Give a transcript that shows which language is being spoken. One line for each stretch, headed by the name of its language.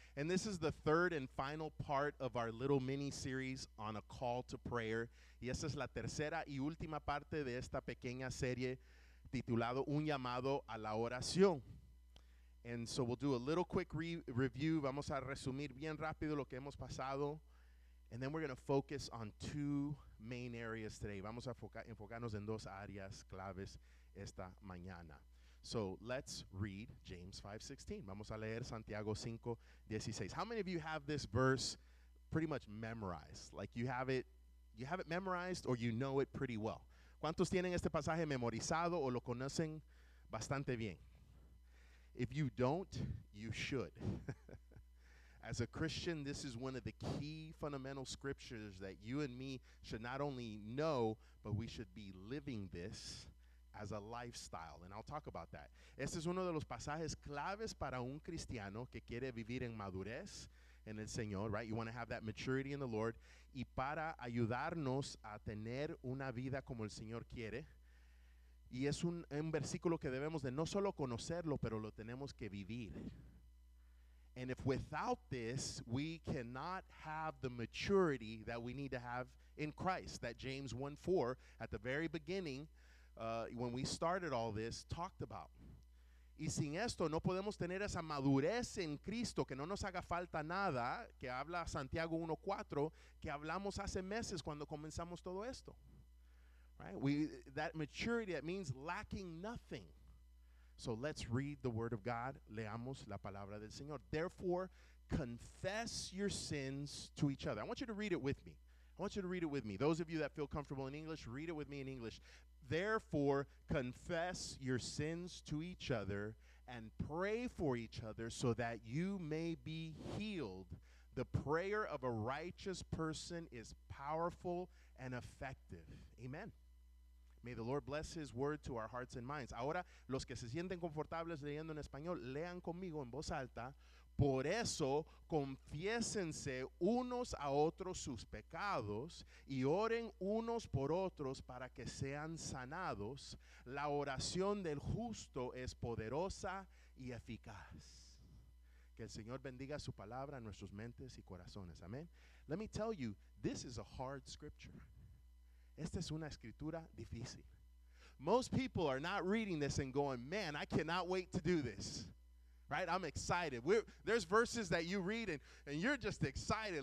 English: And this is the third and final part of our little mini-series on a call to prayer.
Spanish: Y esta es la tercera y última parte de esta pequeña serie titulado Un llamado a la oración.
English: And so we'll do a little quick review.
Spanish: Vamos a resumir bien rápido lo que hemos pasado.
English: And then we're going to focus on two main areas today.
Spanish: Vamos a enfocarnos en dos áreas claves esta mañana.
English: So let's read James 5:16.
Spanish: Vamos a leer Santiago 5:16.
English: How many of you have this verse pretty much memorized? Like you have it memorized or you know it pretty well?
Spanish: ¿Cuántos tienen este pasaje memorizado o lo conocen bastante bien?
English: If you don't, you should. As a Christian, this is one of the key fundamental scriptures that you and me should not only know, but we should be living this as a lifestyle, and I'll talk about that.
Spanish: Este es uno de los pasajes claves para un cristiano que quiere vivir en madurez en el Señor,
English: right? You want to have that maturity in the Lord,
Spanish: y para ayudarnos a tener una vida como el Señor quiere. Y es un versículo que debemos de no solo conocerlo, pero lo tenemos que vivir.
English: And if without this, we cannot have the maturity that we need to have in Christ, that James 1:4 at the very beginning, when we started all this, talked about.
Spanish: Y sin esto no podemos tener esa madurez en Cristo, que no nos haga falta nada, que habla Santiago 1:4, que hablamos hace meses cuando comenzamos todo esto.
English: Right? That maturity, that means lacking nothing. So let's read the word of God.
Spanish: Leamos la palabra del Señor.
English: Therefore, confess your sins to each other. I want you to read it with me. Those of you that feel comfortable in English, read it with me in English. Therefore, confess your sins to each other and pray for each other so that you may be healed. The prayer of a righteous person is powerful and effective. Amen. May the Lord bless his word to our hearts and minds.
Spanish: Ahora, los que se sienten confortables leyendo en español, lean conmigo en voz alta. Por eso, confiésense unos a otros sus pecados y oren unos por otros para que sean sanados. La oración del justo es poderosa y eficaz. Que el Señor bendiga su palabra en nuestras mentes y corazones. Amén.
English: Let me tell you, this is a hard scripture.
Spanish: Esta es una escritura difícil.
English: Most people are not reading this and going, man, I cannot wait to do this. Right? I'm excited. There's verses that you read and you're just excited.